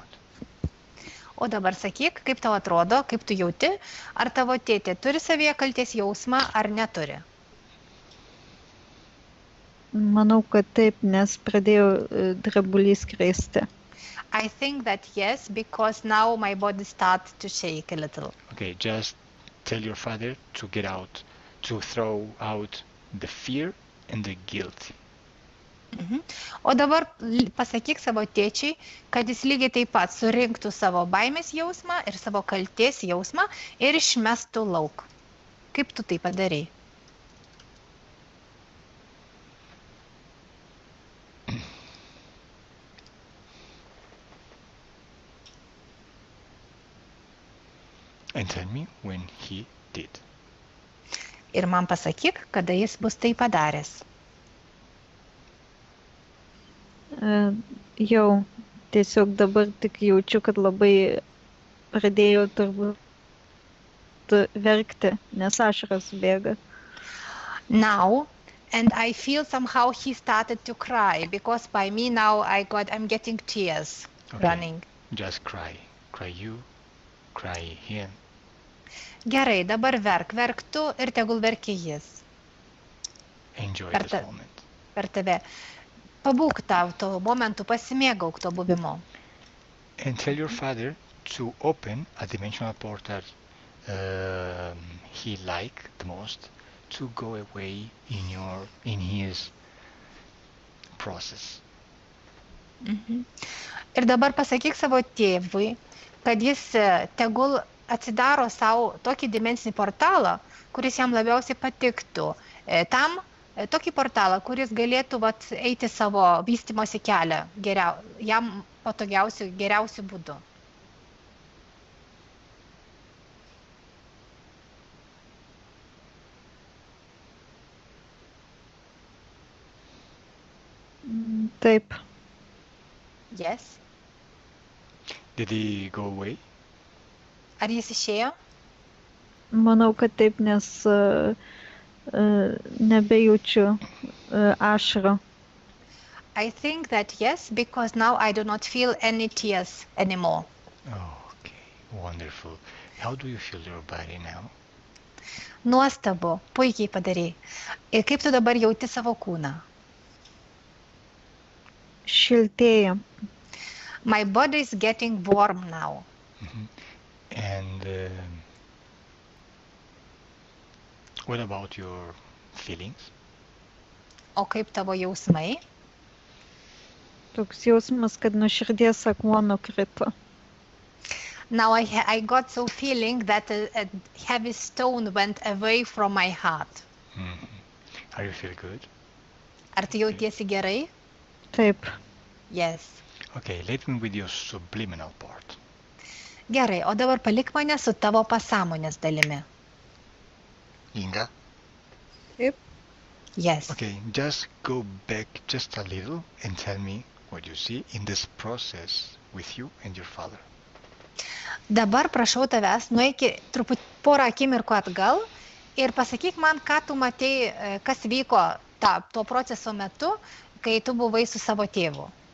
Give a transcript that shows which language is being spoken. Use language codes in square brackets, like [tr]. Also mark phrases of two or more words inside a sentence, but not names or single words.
[lt] O dabar sakyk, kaip tau atrodo, kaip tu jauti, ar tavo tėtė turi savyje kaltės jausmą ar neturi? Manau, kad taip, nes pradėjo drebulys krėsti. [en] I think that yes, because now my body starts to shake a little. Okay, just tell your father to get out, to throw out the fear and the guilt. [lt] O dabar pasakyk savo tėčiai, kad jis lygiai taip pat surinktų savo baimės jausmą ir savo kaltės jausmą ir išmestų lauk. Kaip tu tai padarai? [en] And tell me when he did. [lt] Ir man pasakyk, kada jis bus tai padaręs. Jau tiesiog dabar tik jaučiu, kad labai pradėjau turbūt verkti, nes ašaros bėga. [en] Now, and I feel somehow he started to cry, because by me now I'm getting tears running. Just cry. Cry you, cry him. [lt] Gerai, dabar verk tu ir tegul verkia jis. [en] Enjoy [lt] Per [en] this [lt] ta- [en] moment. [lt] Per tave. Pabūk tau to momentu, pasimėgauk to buvimo. [en] And tell your father to open a dimensional portal he liked the most to go away in his process. [lt] Ir dabar pasakyk savo tėvui, kad jis tegul atsidaro savo tokį dimensinį portalą, kuris jam labiausiai patiktų. Tokį portalą, kuris galėtų eiti savo vystymosi kelią jam patogiausiu, geriausiu būdu. Taip. [en] Yes. Did he go away? [lt] Ar jis išėjo? Manau, kad taip, nes nebejaučiu ašarų. [en] I think that yes, because now I do not feel any tears anymore. Okay, wonderful. How do you feel your body now? [lt] Nuostabu, puikiai padarei. Ir kaip tu dabar jauti savo kūną? Šiltėja. [en] My body is getting warm now. And what about your feelings? [lt] O kaip tavo jausmai? Toks jausmas, kad nuo širdies akmuo nukrito. [en] Now I got so feeling that a heavy stone went away from my heart. Are you feel good? [lt] Ar tu jautiesi gerai? Taip. [en] Yes. Okay, let me with your subliminal part. [lt] Gerai, o dabar palik mane su tavo pasąmonės dalimi. Inga? [en] Yes. Okay, just go back just a little and tell me what you see in this process with you and your father. [lt] Dabar prašau tavęs, nueiki truputį porą akimirkų atgal ir pasakyk man, ką tu matei, kas vyko to proceso metu, kai tu buvai su savo tėvu.